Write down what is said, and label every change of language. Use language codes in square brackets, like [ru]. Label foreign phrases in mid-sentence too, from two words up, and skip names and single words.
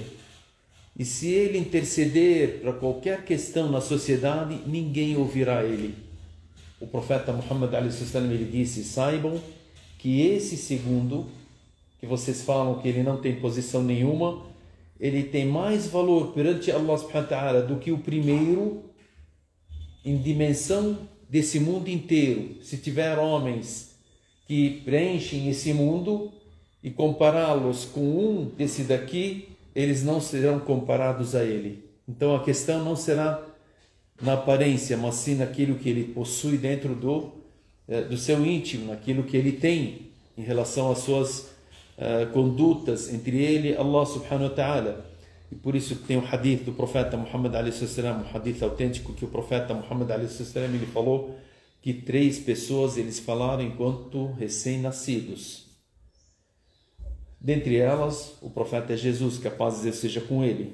[pt] E se ele interceder para qualquer questão na sociedade, ninguém ouvirá ele. O profeta Muhammad ele disse: saibam que esse segundo, que vocês falam que ele não tem posição nenhuma, ele tem mais valor perante Allah [ar] سبحانه وتعالى [pt] do que o primeiro, em dimensão desse mundo inteiro. Se tiver homens que preenchem esse mundo e compará-los com um desse daqui, eles não serão comparados a ele. Então a questão não será na aparência, mas sim naquilo que ele possui dentro do seu íntimo, naquilo que ele tem em relação às suas condutas entre ele e Allah [ar] سبحانه وتعالى. [pt] E por isso tem o hadith do profeta Muhammad a.s., um hadith autêntico, que o profeta Muhammad a.s. ele falou que 3 pessoas eles falaram enquanto recém-nascidos. Dentre elas, o profeta é Jesus, que a paz de Deus seja com ele.